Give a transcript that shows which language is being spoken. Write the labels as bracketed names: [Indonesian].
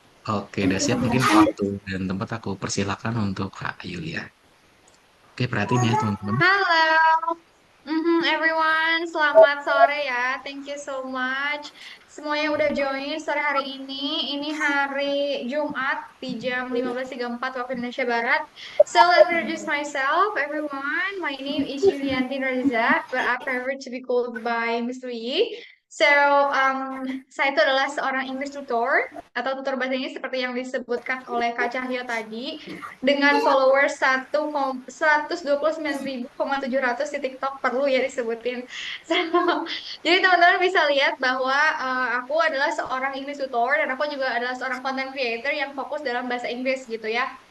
[Indonesian] Oke, udah siap mungkin waktu dan tempat aku persilakan untuk Kak Yulia. Oke, perhatiin ya teman-teman. Halo. [English] Everyone, [Indonesian] selamat sore ya. [English] Thank you so much. [Indonesian] Semuanya udah join sore hari ini. Ini hari Jumat di jam 15.34 waktu Indonesia Barat. [English] So let me introduce myself, everyone. My name is Yulianti Reza, but I prefer to be called by Miss Louie. [Indonesian] So, saya itu adalah seorang English tutor atau tutor bahasa Inggris seperti yang disebutkan oleh Kak Cahyo tadi dengan followers 129.700 di TikTok perlu ya disebutin. So, jadi teman-teman bisa lihat bahwa aku adalah seorang English tutor dan aku juga adalah seorang content creator yang fokus dalam bahasa Inggris gitu ya.